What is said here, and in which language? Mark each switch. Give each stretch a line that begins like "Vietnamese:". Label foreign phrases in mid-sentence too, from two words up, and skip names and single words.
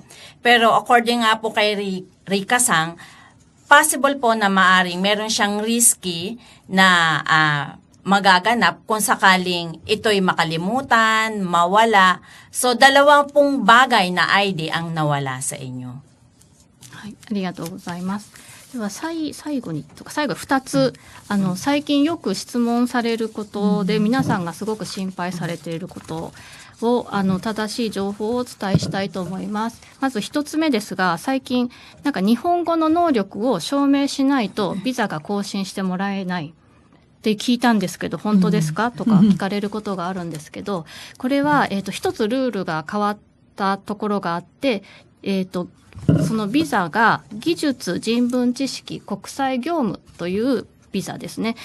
Filipino: Pero according nga po kay Rika Sang, possible po na maaring meron siyang risky na magaganap kung sakaling ito'y makalimutan, mawala. So, dalawa pong bagay na ID ang nawala sa inyo.
Japanese: はい、ありがとうございます。では最後2つ、最近よく質問されることで、皆さんがすごく心配されていることを正しい情報をお伝えしたいと思います。まず1つ目ですが、最近なんか日本語の能力を証明しないとビザが更新してもらえないって聞いたんですけど、本当ですかとか聞かれることがあるんですけど、これは一つルールが変わったところがあって、そのビザが技術、人文知識、国際業務というビザですね。